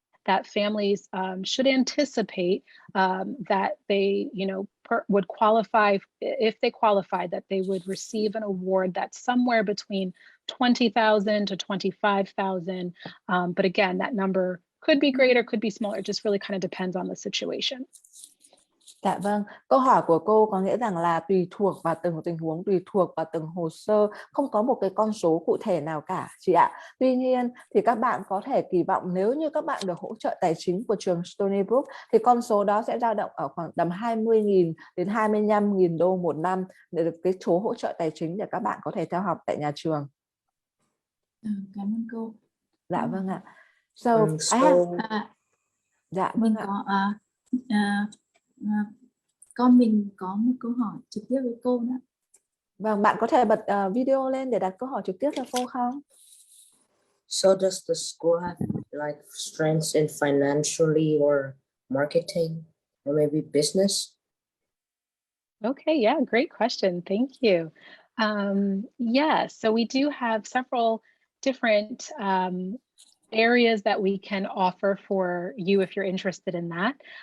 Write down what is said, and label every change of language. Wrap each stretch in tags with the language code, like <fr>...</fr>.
<en>that families should anticipate that they, would qualify, if they qualified, that they would receive an award that's somewhere between 20,000 to 25,000. But again, that number could be greater, could be smaller. It just really kind of depends on the situation.</en> <vi>Dạ vâng, câu hỏi của cô có nghĩa rằng là tùy thuộc vào từng tình huống, tùy thuộc vào từng hồ sơ, không có một cái con số cụ thể nào cả chị ạ. Tuy nhiên thì các bạn có thể kỳ vọng nếu như các bạn được hỗ trợ tài chính của trường Stony Brook thì con số đó sẽ dao động ở khoảng tầm 20.000 đến 25.000 đô một năm để được cái số hỗ trợ tài chính để các bạn có thể theo học tại nhà trường. Cảm ơn cô. Dạ vâng ạ.</vi> <en>So, I have...</en> <vi>dạ vâng mình ạ. Con mình có một câu hỏi trực tiếp với cô nữa. Vâng, bạn có thể bật video lên để đặt câu hỏi trực tiếp cho cô không?</vi> <en>So does the school have like strengths in financially or marketing or maybe business? Okay, yeah, great question. Thank you. Yeah, so we do have several different areas that we can offer for you if you're interested in that.</en>